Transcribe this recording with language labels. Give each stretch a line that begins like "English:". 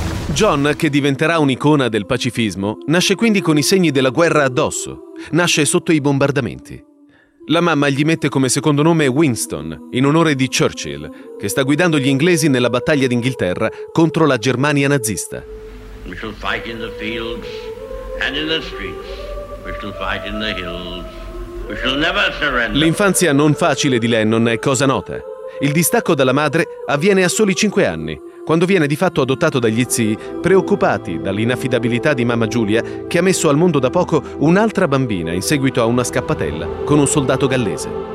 Italian: John, che diventerà un'icona del pacifismo, nasce quindi con i segni della guerra addosso. Nasce sotto i bombardamenti. La mamma gli mette come secondo nome Winston, in onore di Churchill, che sta guidando gli inglesi nella battaglia d'Inghilterra contro la Germania nazista.
English: We shall fight in the fields and in the streets. We shall fight in the hills. We shall never surrender.
Italian: L'infanzia non facile di Lennon è cosa nota. Il distacco dalla madre avviene a soli 5 anni, quando viene di fatto adottato dagli zii, preoccupati dall'inaffidabilità di mamma Giulia, che ha messo al mondo da poco un'altra bambina in seguito a una scappatella con un soldato gallese.